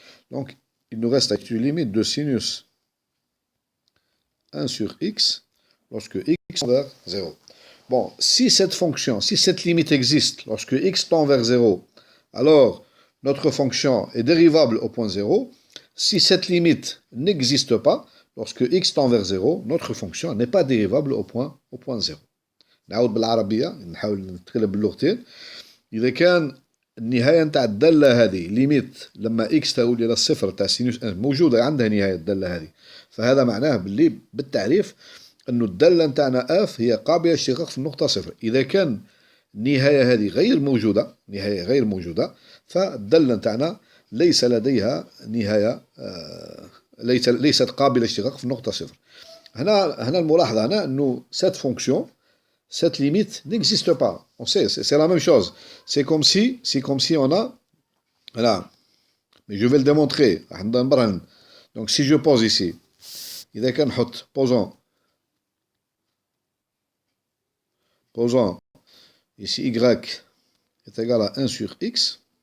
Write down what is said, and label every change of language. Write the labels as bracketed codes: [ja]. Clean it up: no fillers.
[fr] Donc il nous reste une limite de sinus 1 sur x lorsque x tend vers 0. Bon, si cette limite existe lorsque x tend vers 0, alors notre fonction est dérivable au point 0. Si cette limite n'existe pas, lorsque x tend vers 0, notre fonction n'est pas dérivable au point 0. [ar] نعاود بالعربية نحاول نتكلم باللغتين. إذا كان النهاية نتاع الدالة هذه ليميت لما x تؤول إلى الصفر تاع سينوس موجودة عندها نهاية الدالة هذه، فهذا معناه باللي بالتعريف أنه الدالة نتاعنا f هي قابلة للاشتقاق في النقطة صفر. إذا كان النهاية هذه غير موجودة فالدالة نتاعنا ليس لديها نهاية، ليست قابلة للاشتقاق في النقطة صفر. [fr] هنا الملاحظة هنا أنه cette fonction, cette limite n'existe pas. On sait, c'est la même chose. C'est comme si on a, voilà, mais je vais le démontrer. Donc si je pose ici, posons ici y est égal à 1 sur x.